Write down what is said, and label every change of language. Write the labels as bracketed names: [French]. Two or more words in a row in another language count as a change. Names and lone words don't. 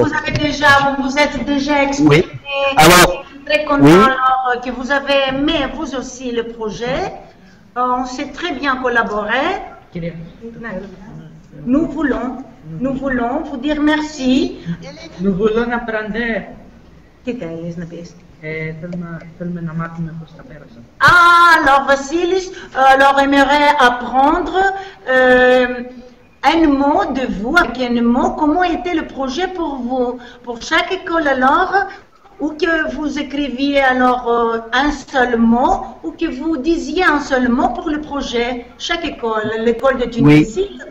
[French] vous êtes déjà exprimé, oui. Alors, très content oui. alors, que vous avez aimé vous aussi le projet. On s'est très bien collaboré. Nous voulons vous dire merci. Nous voulons apprendre. [Greek] Τι θέλεις να πεις? Θέλουμε να μάθουμε πώς τα πέρασα. [French] Alors Vassilis, alors aimerait apprendre un mot de vous, avec un mot, comment était le projet pour vous, pour chaque école alors, ou que vous écriviez alors un seul mot, ou que vous disiez un seul mot pour le projet, chaque école, l'école de Tunisie, oui.